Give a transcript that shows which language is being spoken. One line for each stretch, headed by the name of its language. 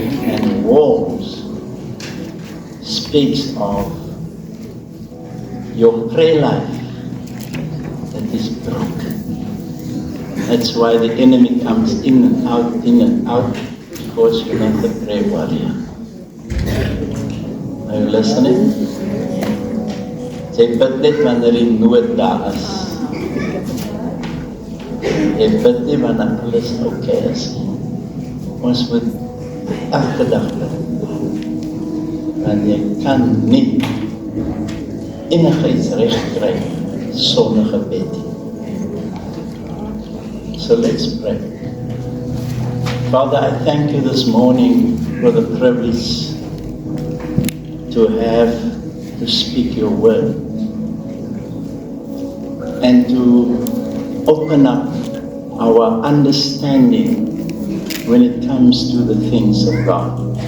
English: And walls speaks of your prayer life that is broken. That's why the enemy comes in and out, because you're not the prayer warrior. Are you listening?
Afrikaans: Jy bid net wanneer die nood daar is. Jy bid nie wanneer alles okay is. Ons moet elke dag bid. Want jy kan nie enigiets reg kry sonder gebed.
English: So let's pray. Father, I thank you this morning for the privilege to have to speak your word and to open up our understanding when it comes to the things of God.